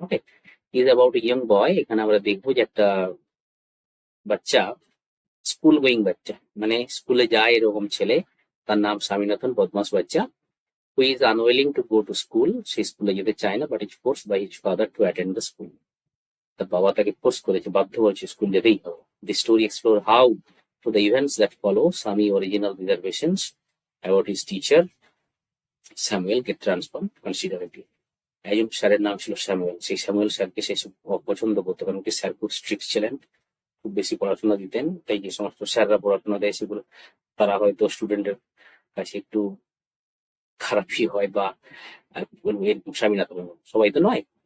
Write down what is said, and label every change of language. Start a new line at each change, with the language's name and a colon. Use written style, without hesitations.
English: Okay, is about young boy.
Bangla: এখানে আমরা দেখবো যে একটা বাচ্চা, স্কুল গোয়িং বাচ্চা, মানে স্কুলে যায় এরকম ছেলে, তার নাম স্বামীনাথন, বদমাস বাচ্চা,
English: Who is unwilling to go to school.
Bangla: সে স্কুলে যেতে চায় না,
English: But is force by his father to attend the school.
Bangla: তার বাবা তাকে ফোর্স করেছে, বাধ্য করেছে, স্কুল যেতেই হবে।
English: The story explore how to the events that follow Sami original reservations about his teacher Samuel get transformed considerably.
Bangla: একজন স্যারের নাম ছিল স্যামুয়েল, সেই স্যামুয়েল স্যারকে সে অপছন্দ করতো, কারণ কি স্যার খুব স্ট্রিক্ট ছিলেন, খুব বেশি পড়াশোনা দিতেন। তাই যে সমস্ত স্যাররা পড়াশোনা দেয় সেগুলো তারা হয়তো স্টুডেন্টের কাছে একটু খারাপই হয়, বা বলবো এরকম স্বামীনাথন সবাই তো নয়।